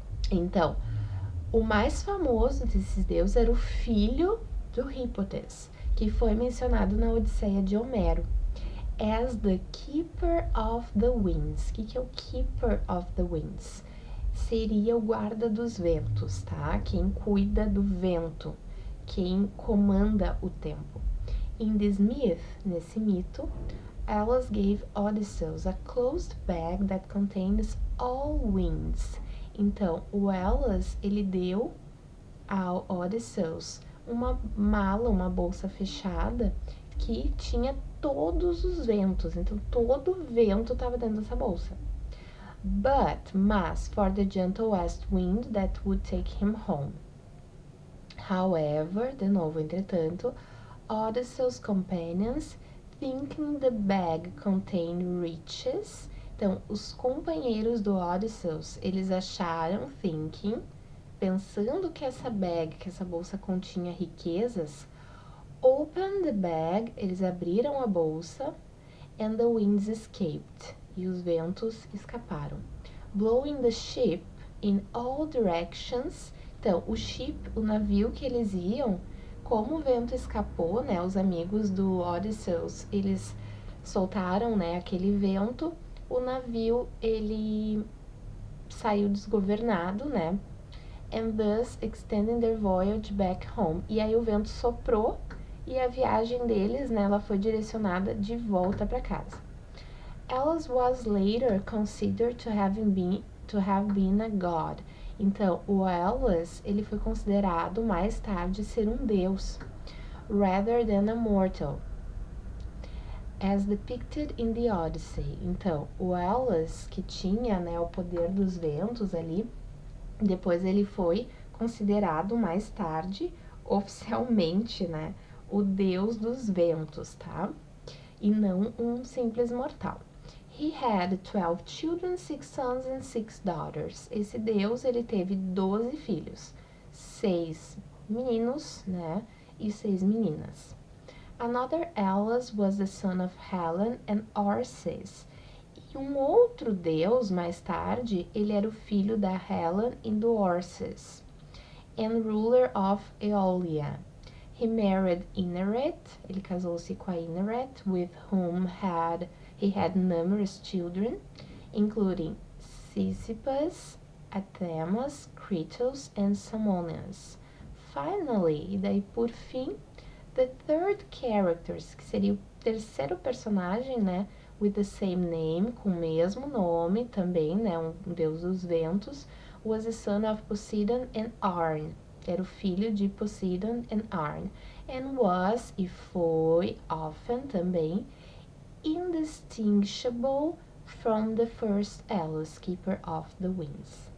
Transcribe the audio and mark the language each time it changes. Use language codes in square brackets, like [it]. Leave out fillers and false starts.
[pt] Então, o mais famoso desses deuses era o filho do Hippothous, que foi mencionado na Odisseia de Homero, [en] as the keeper of the winds. [pt] O que é o [en] keeper of the winds? [pt] Seria o guarda dos ventos, tá? Quem cuida do vento, quem comanda o tempo. [en] In this myth, [pt] nesse mito, [en] Alice gave Odysseus a closed bag that contains all winds. [pt] Então, o Alice, ele deu ao Odysseus uma mala, uma bolsa fechada que tinha todos os ventos. Então, todo vento estava dentro dessa bolsa. [en] Mas, for the gentle west wind that would take him home. However, [pt] de novo, entretanto, [en] Odysseus' companions, thinking the bag contained riches. [pt] Então, os companheiros do Odysseus, eles acharam, pensando que essa bag, que essa bolsa continha riquezas, [en] opened the bag, [pt] eles abriram a bolsa, [en] and the winds escaped, [pt] e os ventos escaparam. [en] Blowing the ship in all directions. [pt] Então, o navio que eles iam, como o vento escapou, né, os amigos do Odysseus, eles soltaram, né, aquele vento, o navio, ele saiu desgovernado, né, [en] and thus extending their voyage back home. [pt] E aí o vento soprou e a viagem deles, né, ela foi direcionada de volta para casa. [en] Elas was later considered to have been a god. [pt] Então, o Elas, ele foi considerado mais tarde ser um deus, [en] rather than a mortal, as depicted in the Odyssey. [pt] Então, o Elas, que tinha, né, o poder dos ventos ali, depois ele foi considerado mais tarde, oficialmente, né, o deus dos ventos, tá? E não um simples mortal. [en] He had 12 children, 6 sons and 6 daughters. [pt] Esse deus, ele teve 12 filhos, 6 meninos, né, e 6 meninas. [en] Another Elas was the son of Helen and Arces. [pt] E um outro deus, mais tarde, ele era o filho da Helen e do Arces, [en] and ruler of Aeolia. He married Inneret, [pt] ele casou-se com a Inneret, [en] with whom he had numerous children, including Sisyphus, Athemas, Kritos, and Samoneus. [pt] Finally, e daí por fim, [en] the third character, [pt] que seria o terceiro personagem, né, [en] with the same name, [pt] com o mesmo nome também, né, um deus dos ventos, [en] was the son of Poseidon and Arne. [pt] Era o filho de Poseidon [en] and Arne, and was, [pt] e foi, [en] often também, indistinguishable from the first Elas, keeper of the winds.